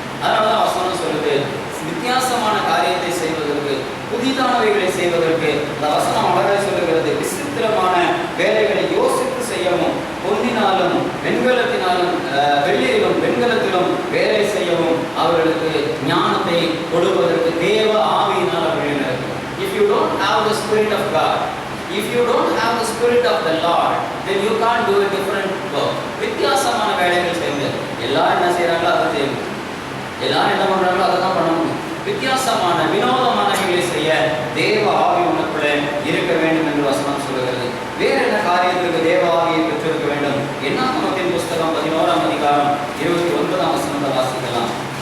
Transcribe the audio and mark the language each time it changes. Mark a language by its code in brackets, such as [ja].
[ta] அதனாலதான் வசனம் சொல்லுது, வித்தியாசமான காரியத்தை செய்வதற்கு, புதிதானவைகளை செய்வதற்கு இந்த வசனம் அழகாக சொல்லுகிறது. விசித்திரமான வேலைகளை யோசித்து செய்யவும், பொன்னினாலும் வெண்கலத்தினாலும் வெள்ளியிலும் வெண்கலத்திலும் வேலை செய்யவும் அவர்களுக்கு ஞானத்தை கொடுப்பதற்கு தேவ ஆவியினால் அவர்கள் நடக்கும். [en] If you don't have the Spirit of God, if you don't have the Spirit of the Lord, then you can't do a different work. [ta] வித்தியாசமான வேலைகள் செய்யுங்க. எல்லாரும் என்ன செய்யறாங்களோ அதை செய்யுங்க, எல்லாரும் என்ன பண்றாங்களோ அதை தான் பண்ண முடியும். வித்தியாசமான வினோதமானவைகளை செய்ய தேவ ஆவி உனக்குள்ளே இருக்க வேண்டும் என்று வசனம் சொல்லுகிறது. வேற என்ன காரியத்திற்கு தேவ ஆவியை பெற்றிருக்க வேண்டும்? என்னாகமத்தின் புஸ்தகம் 11ஆம் அதிகாரம் 29ஆம் வசனத்தை வாசிக்கலாம்.